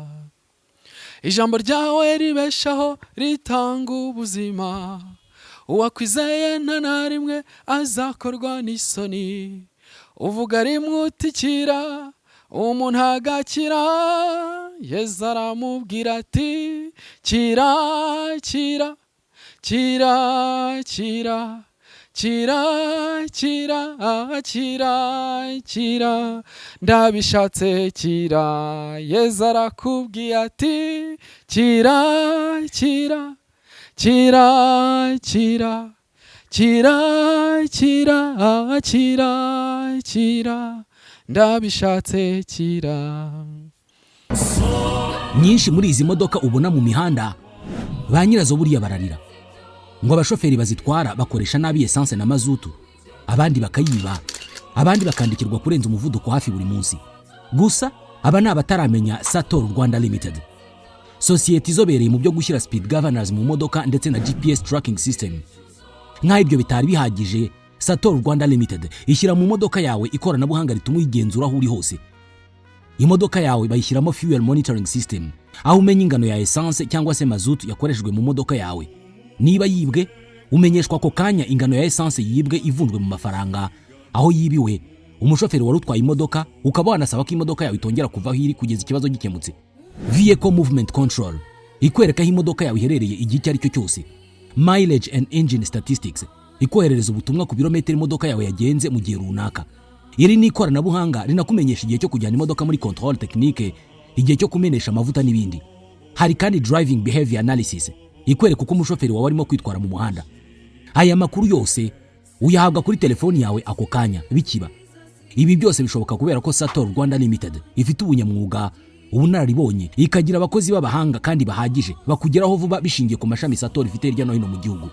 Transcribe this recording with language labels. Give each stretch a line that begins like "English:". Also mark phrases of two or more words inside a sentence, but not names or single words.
Kinyarwanda: Ijambo ryawe ribeshaho ritanga ubuzima, uwakwizeye nta na rimwe azakorwa n'isoni. Uvuga rimwe utikira, umuntu agakira. Yezu aramubwira ati kira kira kira kira kira kira kira kira, ndabishatse kira. Yezu arakubwiye ati kira kira kira kira kira kira kira kira, ndabishatse kira. Nyinshi muri izi modoka ubona mu mihanda, ba nyirazo buriya bararira ngo abashoferi bazitwara bakoresha nabi essence na mazutu, abandi bakayiba, abandi bakandikirwa kurenza umuvuduko hafi buri munsi. Gusa aba ni abataramenya Sator Rwanda Limited, sosiyete izobereye mu byo gushyira
English: speed governors
Kinyarwanda: mu modoka ndetse na
English: GPS tracking system.
Kinyarwanda: Nk'aho ibyo bitari bihagije, Sator Rwanda Limited ishyira mu modoka yawe ikoranabuhanga rituma uyigenzura aho uri hose. Imodoka yawe bayishyiramo
English: fuel monitoring system,
Kinyarwanda: aho umenya ingano ya essence cyangwa se mazutu yakoreshejwe mu modoka yawe. Niba yibwe, umenyeshwa ako kanya ingano ya essence yibwe ivunjwe mu mafaranga. Aho yibiwe, umushoferi wari utwaye imodoka ukaba wanasaba ko imodoka yawe itongera kuva aho iri kugeza ikibazo gikemutse.
English: Vehicle movement control
Kinyarwanda: ikwereka aho imodoka yawe iherereye igihe icyo ari cyo cyose.
English: Mileage and engine statistics
Kinyarwanda: ikoherereza ubutumwa ku birometero imodoka yawe yagenze mu gihe runaka. Iri ni ikoranabuhanga rinakumenyesha igihe cyo kujyana imodoka muri
French: control technique,
Kinyarwanda: igihe cyo kumenesha amavuta n'ibindi. Hari kandi
English: driving behavior analysis
Kinyarwanda: ikwereka uko umushoferi wawe arimo kwitwara mu muhanda. Aya makuru yose uyahabwa kuri telefoni yawe ako kanya bikiba. Ibi byose bishoboka kubera ko Sator Rwanda Limited ifite ubunyamwuga, ubunararibonye, ikagira abakozi b'abahanga kandi bahagije bakugeraho vuba bishingiye ku mashami Sator ifite hirya no hino mu gihugu.